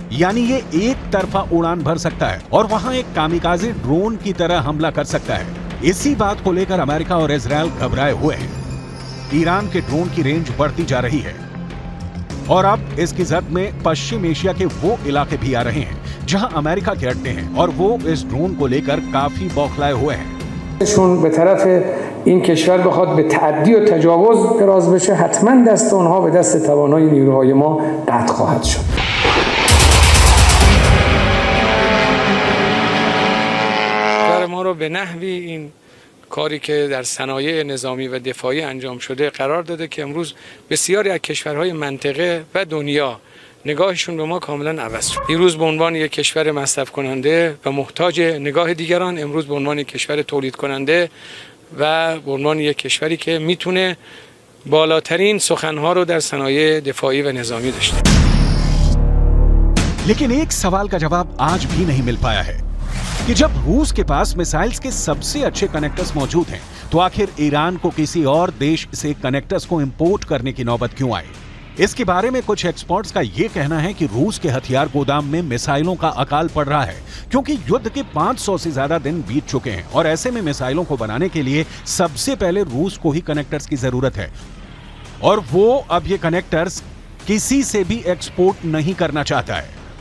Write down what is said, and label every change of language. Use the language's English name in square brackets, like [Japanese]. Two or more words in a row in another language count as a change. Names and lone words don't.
[Hindi] यानी ये एक तरफा उड़ान भर सकता है और वहां एक कामिकाज़े ड्रोन की तरह हमला कर सकता है। इसी बात को लेकर अमेरिका और इजरायल घबराए हुए हैं। ईरान के ड्रोन की रेंज बढ़ती जा रही है और अब इसकी जद में पश्चिम एशिया के वो इलाके भी आ रहे हैं जहां अमेरिका के अड्डे हैं और वो इस ड्रोन को लेकर काफी बौखलाए हुए हैं। [Persian] شون به طرف این کشور بخواد به تعدی و تجاوز دراز بشه، حتما دست اونها به دست توانای نیروهای ما قطع خواهد شد. ما رو به نحوی این کاری که در صنایع نظامی و دفاعی انجام شده قرار داده که امروز بسیاری از کشورهای منطقه و دنیا نگاهشون به ما کاملا عوض شد. دیروز به عنوان یک کشور مصرف کننده و محتاج نگاه دیگران، امروز به عنوان یک کشور تولید کننده و به عنوان یک کشوری که میتونه بالاترین سخنها رو در صنایع دفاعی و نظامی داشته. [Hindi] लेकिन एक सवाल का जवाब आज भी नहीं मिल पाया है कि जब रूस के पास मिसाइल्स के सबसे अच्छे कनेक्टर्स मौजूद हैं, तो आखिर ईरान को किसी और देश से कनेक्टर्स को इंपोर्ट करने की नौबत क्यों आई? इसके बारे में कुछ एक्सपर्ट्स का यह कहना है कि रूस के हथियार गोदाम में मिसाइलों का अकाल पड़ रहा है क्योंकि युद्ध के 500 से ज्यादा दिन बीत चुके हैं और ऐसे में मिसाइलों को बनाने के लिए सबसे पहले रूस को ही कनेक्टर्स की जरूरत है और वो अब ये कनेक्टर्स किसी से भी एक्सपोर्ट नहीं करना चाहता है।